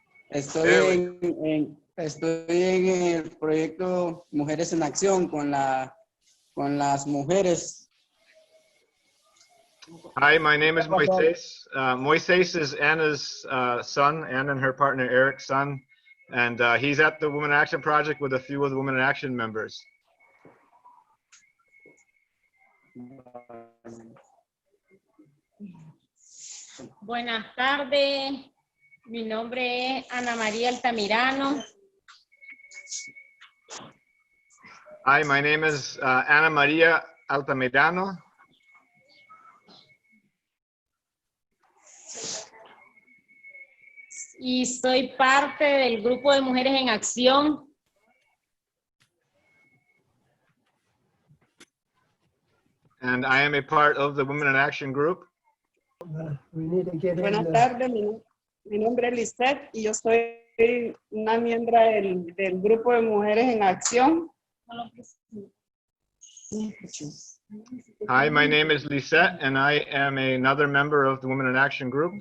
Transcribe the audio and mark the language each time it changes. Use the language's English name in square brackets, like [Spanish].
[Spanish] Estoy en el proyecto Mujeres en Acción con las mujeres. [English] Hi, my name is Moisés. Moisés is Anna's son, Anna and her partner Eric's son, and he's at the Women in Action Project with a few of the Women in Action members. [Spanish] Buenas tardes, mi nombre es Ana María Altamirano. [English] Hi, my name is Ana María Altamirano. [Spanish] Y soy parte del grupo de Mujeres en Acción. [English] And I am a part of the Women in Action group. [Spanish] Buenas tardes, mi nombre es Lisette y yo soy una miembro del grupo de Mujeres en Acción. [English] Hi, my name is Lisette and I am another member of the Women in Action group.